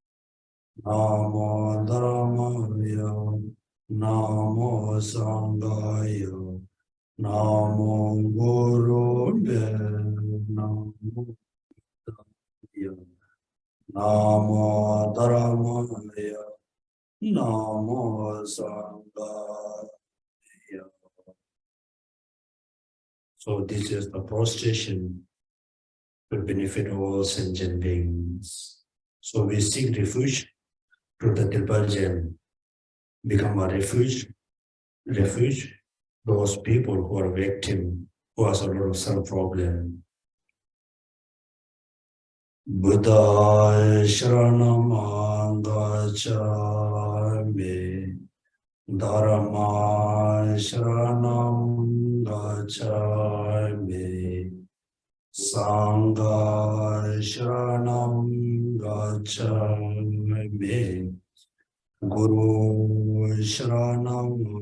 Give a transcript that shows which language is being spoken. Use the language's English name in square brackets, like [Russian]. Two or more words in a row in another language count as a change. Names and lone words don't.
[Sanskrit] Namo Dharmaya, Namo Sanghaya, Namo Gurube, Namo Buddhaya, Namo Dharmaya, Namo Sanghaya. [English] So this is the prostration to benefit all sentient beings. So we seek refuge to the Tripaljan, become a refuge, those people who are victim, who has a lot of self-problem. [Sanskrit] Buddha Sharanam Gacchami, Dharma Sharanam Gacchami, Sangha Sharanam Gacchami, Guru Sharanam